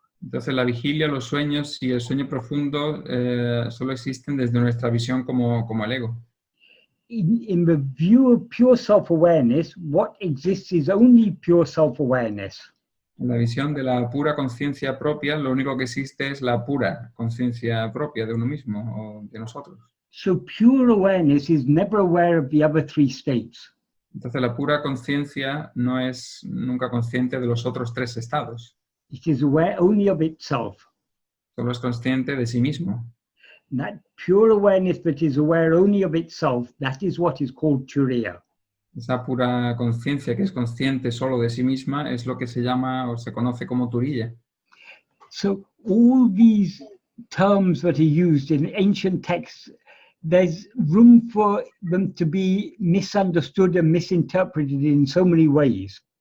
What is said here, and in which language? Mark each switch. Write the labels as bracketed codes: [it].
[es] Entonces, la vigilia, los sueños y el sueño profundo solo existen desde nuestra visión como el ego. [en] In the view of pure self-awareness, what exists is only pure self-awareness. [es] En la visión de la pura conciencia propia, lo único que existe es la pura conciencia propia de uno mismo o de nosotros. [en] So pure awareness is never aware of the other three states. [es] Entonces, la pura conciencia no es nunca consciente de los otros tres estados. [en] It is aware only of itself. [es] Solo es consciente de sí mismo. [en] And that pure awareness that is aware only of itself, that is what is called turīya. [es] Esa pura conciencia que es consciente solo de sí misma es lo que se llama o se conoce como turīya. [en] So all these terms that are used in ancient texts, there's room for them to be misunderstood and misinterpreted in so many ways.